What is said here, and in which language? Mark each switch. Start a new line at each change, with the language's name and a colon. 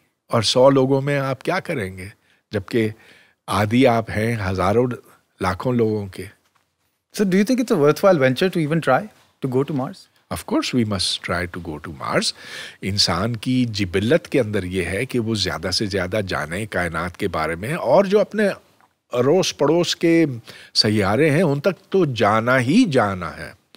Urdu: اور 100 لوگوں میں آپ کیا کریں گے، جبکہ عادی آپ ہیں ہزاروں لاکھوں لوگوں کے.
English: So do you think it's a worthwhile venture to even try to go to Mars? Of course we must try to go to Mars.
Urdu: انسان کی جبلت کے اندر یہ ہے کہ وہ زیادہ سے زیادہ جانے کائنات کے بارے میں، اور جو اپنے اڑوس پڑوس کے سیارے ہیں ان تک تو جانا ہی جانا ہے.